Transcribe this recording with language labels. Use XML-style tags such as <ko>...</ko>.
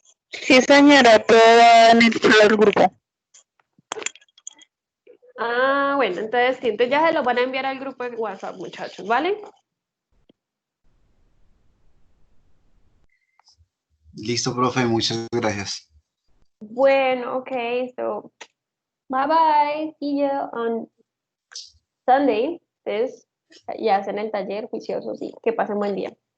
<es>Sí, señora, todo va en el chat del grupo. Ah, bueno, entonces sí, entonces ya se lo van a enviar al grupo de WhatsApp, muchachos, ¿vale? Listo, profe, muchas gracias.</es> <en>Bueno, okay, so bye bye, see you on Sunday.</en> <es>Entonces, ya hacen el taller juiciosos y que pasen buen día.</es>